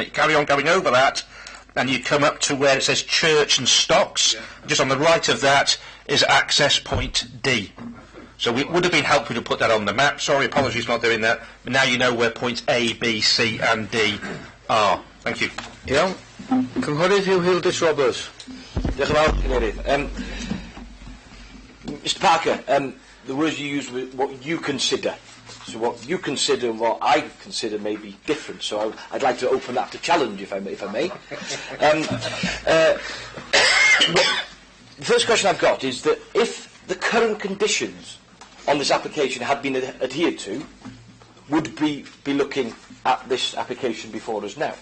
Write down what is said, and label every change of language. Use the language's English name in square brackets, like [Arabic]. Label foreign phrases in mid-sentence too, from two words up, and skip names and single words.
[English] You carry on going over that, and you come up to where it says Church and Stocks. Just on the right of that is access point D. So it would have been helpful to put that on the map. Sorry, apologies for not doing that. But now you know where points A, B, C and D are. Thank you. [Welsh] Iawn. Cynghorydd Hugh Hildis Roberts. Diolch yn fawr, Cynhyrrydd. [English] Mr Parker, the words you use were what you consider. So what you consider and what I consider may be different. So I'd like to open that to challenge, if I may. The first question I've got is that if the current conditions on this application had been adhered to, would we be looking at this application before us now?